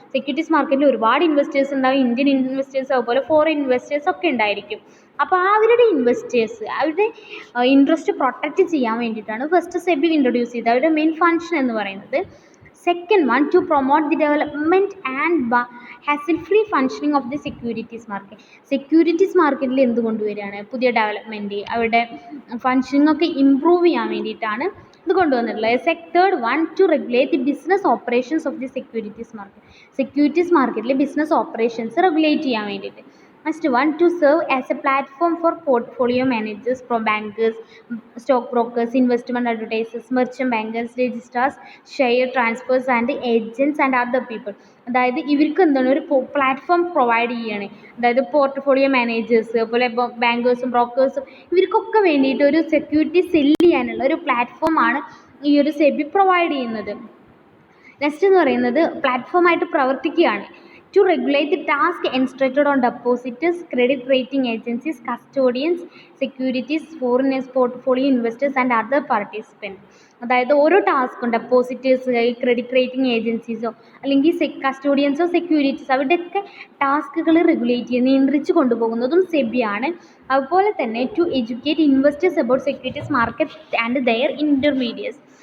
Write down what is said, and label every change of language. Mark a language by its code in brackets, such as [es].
[ml] Securities മാർക്കറ്റിൽ ഒരുപാട് investors ഉണ്ടാവും. ഇന്ത്യൻ ഇൻവെസ്റ്റേഴ്സ് അതുപോലെ ഫോറിൻ ഇൻവെസ്റ്റേഴ്സ് ഒക്കെ ഉണ്ടായിരിക്കും. അപ്പോൾ അവരുടെ അവരുടെ ഇൻട്രസ്റ്റ് പ്രൊട്ടക്റ്റ് ചെയ്യാൻ വേണ്ടിയിട്ടാണ് ഫസ്റ്റ് സെബി ഇൻട്രൊഡ്യൂസ് ചെയ്തത്. അവരുടെ മെയിൻ ഫങ്ഷൻ എന്ന് പറയുന്നത് [en] Second one, to promote the development and hassle-free functioning of the securities market. [ml] Securities മാർക്കറ്റിൽ എന്ത് കൊണ്ടുവരികയാണ്? പുതിയ ഡെവലപ്മെൻറ്റ്, അവരുടെ ഫങ്ഷനിങ് ഒക്കെ ഇമ്പ്രൂവ് ചെയ്യാൻ വേണ്ടിയിട്ടാണ് ഇത് കൊണ്ടുവന്നിട്ടുള്ളത്. [en] Third one, to regulate the business operations of the securities market. [ml] Securities മാർക്കറ്റിലെ ബിസിനസ് ഓപ്പറേഷൻസ് റെഗുലേറ്റ് ചെയ്യാൻ വേണ്ടിയിട്ട്. [en] Next one, to serve as a platform for portfolio managers, bankers, stock brokers, investment advisors, merchant bankers, registrars, share transfers and agents and other people. [ml] അതായത് ഇവർക്ക് എന്താണ് ഒരു platform provide ചെയ്യാണ്. അതായത് portfolio managers, അതുപോലെ ബാങ്കേഴ്സും ബ്രോക്കേഴ്സും ഇവർക്കൊക്കെ വേണ്ടിയിട്ട് ഒരു സെക്യൂരിറ്റി സെല്ല് ചെയ്യാനുള്ള ഒരു പ്ലാറ്റ്ഫോമാണ് ഈ ഒരു സെബി പ്രൊവൈഡ് ചെയ്യുന്നത്. നെക്സ്റ്റ് എന്ന് പറയുന്നത് പ്ലാറ്റ്ഫോമായിട്ട് പ്രവർത്തിക്കുകയാണ്. [en] To regulate the task instructed on depositors, credit rating agencies, custodians, securities, foreign portfolio investors and other participants. [ml] അതായത് ഓരോ ടാസ്കും ഡെപ്പോസിറ്റേഴ്സ്, ക്രെഡിറ്റ് റേറ്റിംഗ് ഏജൻസീസോ അല്ലെങ്കിൽ കസ്റ്റോഡിയൻസോ സെക്യൂരിറ്റീസ് അവരുടെയൊക്കെ ടാസ്കുകൾ റെഗുലേറ്റ് ചെയ്ത് നിയന്ത്രിച്ച് കൊണ്ടുപോകുന്നതും സെബിയാണ്. അതുപോലെ തന്നെ [en] To educate investors about securities market and their intermediates.